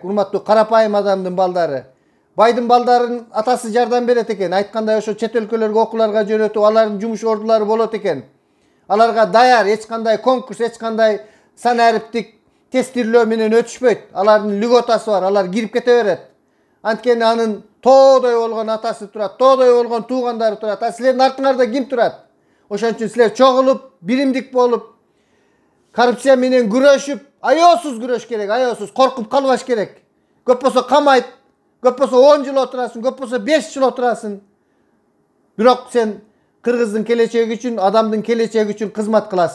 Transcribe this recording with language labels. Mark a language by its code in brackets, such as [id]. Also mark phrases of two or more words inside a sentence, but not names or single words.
[ky] Урматтуу карапайым адамдын балдары. Байдын балдарын атасы жардам берет экен. Айткандай ошо чет өлкөлөргө окууларга жөнөтүп, алардын жумуш ордулары болот экен. Аларга даяр, эч кандай конкурс, эч кандай сан ариптик тестирлөө менен өтүшпөйт. Алардын льготасы бар, алар кирип кете берет. Анткени анын тоодой болгон атасы турат, тоодой болгон туугандары турат. А силердин артыңарда ким турат? Ошон үчүн силер чогулуp, биримдик болуp, коррупция менен күрөшүп, аеосуз күрөш керек, аеосуз коркуп калбаш керек. Көп болсо камайт, көп болсо 10 жыл отурасың, көп болсо 5 жыл отурасың. Бирок сен кыргыздын келечеги үчүн, адамдын келечеги үчүн кызмат кыласың.